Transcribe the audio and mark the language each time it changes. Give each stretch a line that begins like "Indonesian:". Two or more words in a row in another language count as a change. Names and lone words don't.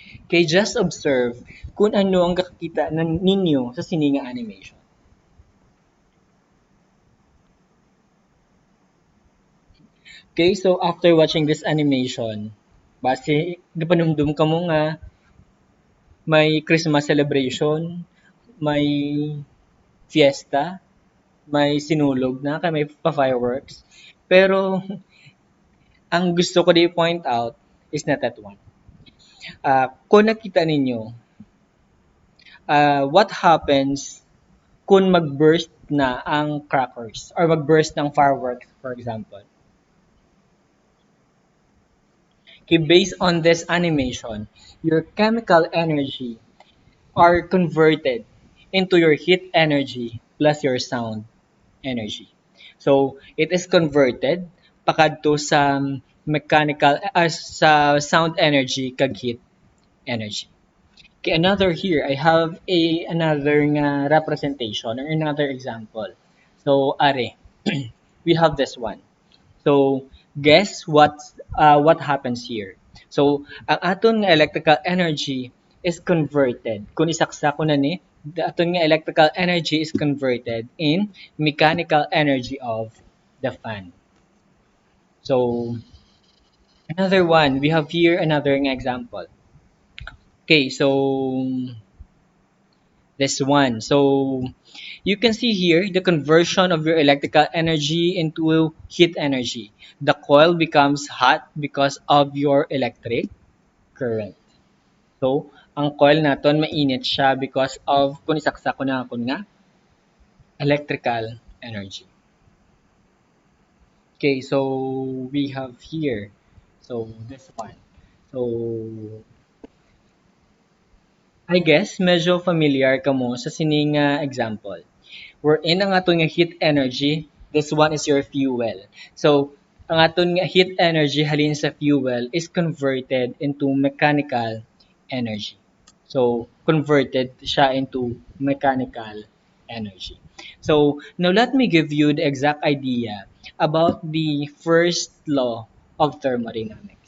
Hiligaynon: Kay
English: just observe
Hiligaynon: kung ano ang kakita ninyo sa sininga animation.
English: Okay, so after watching this animation,
Hiligaynon: base napanumdum ka mo nga may Christmas celebration, may fiesta, may sinulog na, kay may pa-fireworks. Pero ang gusto ko di
English: point out is not that one.
Hiligaynon: Kung nakita ninyo,
English: what happens
Hiligaynon: kung mag-burst na ang
English: crackers or
Hiligaynon: mag-burst ng
English: fireworks, for example. Okay, based on this animation, your chemical energy are converted into your heat energy plus your sound energy. So, it is converted
Hiligaynon: pakadto sa
English: mechanical sa sound energy kag heat energy. Okay, another here, I have another nga representation or another example. So, are, we have this one. So, guess what happens here? So,
Hiligaynon: ang aton nga electrical energy
English: is converted.
Hiligaynon: Kung isaksa ko na ni,
English: the
Hiligaynon: aton nga
English: electrical energy is converted in mechanical energy of the fan. So, another one, we have here another nga example. Okay, so this one. So, you can see here the conversion of your electrical energy into heat energy. The coil becomes hot because of your electric current. So,
Hiligaynon: ang coil naton mainit siya
English: because of
Hiligaynon: kung isaksa ko na akon nga electrical energy.
English: Okay, so we have here. So this one. So I guess medyo familiar
Hiligaynon: ka mo sa sining
English: example. Wherein
Hiligaynon: ang aton nga
English: heat energy, this one is your fuel. So,
Hiligaynon: ang aton nga
English: heat energy
Hiligaynon: halin sa
English: fuel is converted into mechanical energy. So, converted siya into mechanical energy. So, now let me give you the exact idea about the first law of thermodynamics.